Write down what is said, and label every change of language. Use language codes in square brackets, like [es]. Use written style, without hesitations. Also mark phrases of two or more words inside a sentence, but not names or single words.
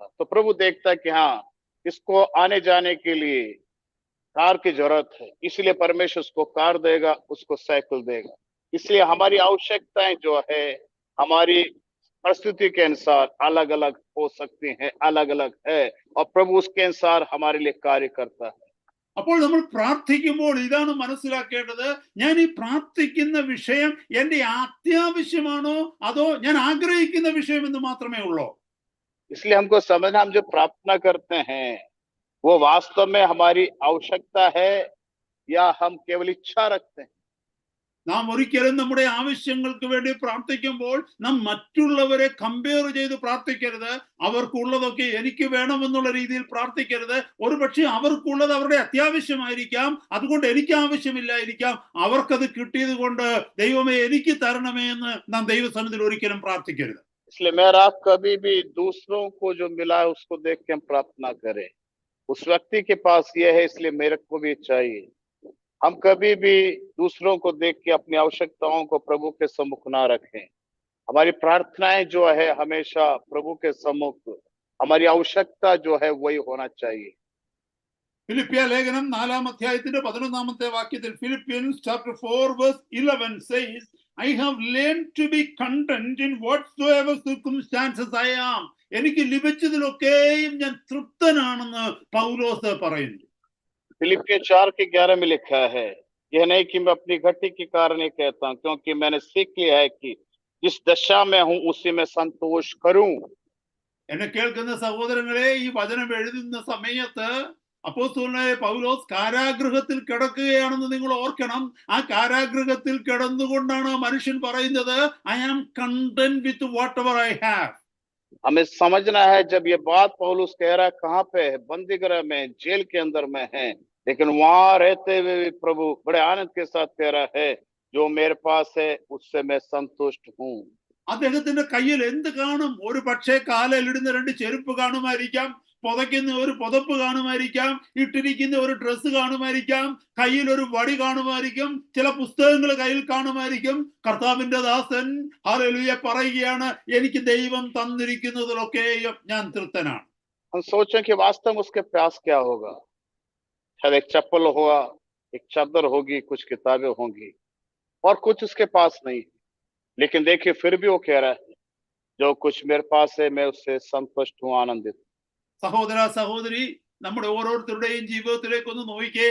[hi] तो प्रभु देखता है कि हाँ, इसको आने जाने के लिए कार की जरूरत है, इसलिए परमेश्वर उसको कार देगा, उसको साइकिल देगा. इसलिए हमारी आवश्यकताएं जो है हमारी परिस्थिति के अनुसार अलग अलग हो सकती हैं, अलग अलग है, और प्रभु उसके अनुसार हमारे लिए कार्य करता है. [ml] അപ്പോൾ നമ്മൾ പ്രാർത്ഥിക്കുമ്പോൾ ഇതാണ് മനസ്സിലാക്കേണ്ടത്, ഞാൻ ഈ പ്രാർത്ഥിക്കുന്ന വിഷയം എന്റെ അത്യാവശ്യമാണോ അതോ ഞാൻ ആഗ്രഹിക്കുന്ന വിഷയം എന്ന് മാത്രമേ ഉള്ളൂ? [hi] इसलिए हमको समझना, हम जो प्रार्थना करते हैं वो वास्तव में हमारी आवश्यकता है या हम केवल इच्छा रखते हैं. [ml] നാം ഒരിക്കലും നമ്മുടെ ആവശ്യങ്ങൾക്ക് വേണ്ടി പ്രാർത്ഥിക്കുമ്പോൾ നാം മറ്റുള്ളവരെ കമ്പയർ ചെയ്ത് പ്രാർത്ഥിക്കരുത്. അവർക്കുള്ളതൊക്കെ എനിക്ക് വേണമെന്നുള്ള രീതിയിൽ പ്രാർത്ഥിക്കരുത്. ഒരുപക്ഷെ അവർക്കുള്ളത് അവരുടെ അത്യാവശ്യമായിരിക്കാം, അതുകൊണ്ട് എനിക്ക് ആവശ്യമില്ലായിരിക്കാം. അവർക്കത് കിട്ടിയത് കൊണ്ട് ദൈവമേ എനിക്ക് തരണമേ എന്ന് നാം ദൈവസന്നിധിയിൽ ഒരിക്കലും പ്രാർത്ഥിക്കരുത്. [hi] इसलिए मेरा कभी भी दूसरों को जो मिला है उसको देख के हम प्रार्थना करें, उस व्यक्ति के पास यह है इसलिए मेरे को भी चाहिए. हम कभी भी दूसरों को देख के अपनी आवश्यकताओं को प्रभु के सम्मुख ना रखें. हमारी प्रार्थनाएं जो है हमेशा प्रभु के सम्मुख, हमारी आवश्यकता जो है वही होना चाहिए. [ml] ഫിലിപ്പിയ ലേഖനം [en] 4:11 Philippians chapter 4:11 says, I have learned to be content in whatsoever circumstances I am. [ml] എനിക്ക് ലഭിച്ചതിലൊക്കെയും ഞാൻ തൃപ്തനാണെന്ന് പൗലോസ് പറയുന്നു. [hi] फिलिपियों 4:11 में लिखा है, यह नहीं कि मैं अपनी घटी के कारण ही कहता हूं, क्योंकि मैंने सीख लिया है कि जिस दशा में हूं उसी में संतोष करूं. [ml] എന്നെ കേൾക്കുന്ന സഹോദരങ്ങളെ, ഈ വചനം എഴുതുന്ന സമയത്ത് അപ്പോസ്തലനായ പൗലോസ് കാരാഗൃഹത്തിൽ കിടക്കുകയാണെന്ന് നിങ്ങൾ ഓർക്കണം. ആ കാരാഗൃഹത്തിൽ കിടന്നുകൊണ്ടാണ് ആ മനുഷ്യൻ പറയുന്നത്, [en] I am content with whatever I have. [hi] हमें समझना है, जब ये बात पौलुस कह रहा है, कहाँ पे है? बंदीगृह में, जेल के अंदर में है, लेकिन वहां रहते हुए भी प्रभु बड़े आनंद के साथ कह रहा है, जो मेरे पास है उससे मैं संतुष्ट हूँ. [ml] അദ്ദേഹത്തിന്റെ കയ്യിൽ എന്ത് കാണും? ഒരു പക്ഷേ കാലിലിടുന്ന 2 ചെരുപ്പ് കാണുമായിരിക്കാം, പുതയ്ക്കുന്ന ഒരു പുതപ്പ് കാണുമായിരിക്കാം, ഇട്ടിരിക്കുന്ന ഒരു ഡ്രസ്സ് കാണുമായിരിക്കാം, കയ്യിൽ ഒരു വടി കാണുമായിരിക്കും, ചില പുസ്തകങ്ങൾ കയ്യിൽ കാണുമായിരിക്കും. കർത്താവിന്റെ ദാസൻ ഹല്ലേലൂയ പറയുകയാണ്, എനിക്ക് ദൈവം തന്നിരിക്കുന്നതിലൊക്കെയും ഞാൻ തൃപ്തനാണ്. [hi] हम सोचें कि वास्तव में उसके प्यास क्या होगा. शायद एक चप्पल होगा, एक चादर होगी, कुछ किताबें होंगी, और कुछ उसके पास नहीं. लेकिन देखिए, फिर भी वो कह रहा है, जो कुछ मेरे पास है मैं उससे संतुष्ट हूँ, आनंदित. [ml] സഹോദര സഹോദരി, നമ്മുടെ ഓരോരുത്തരുടെയും ജീവിതത്തിലേക്ക് ഒന്ന് നോക്കിക്കേ.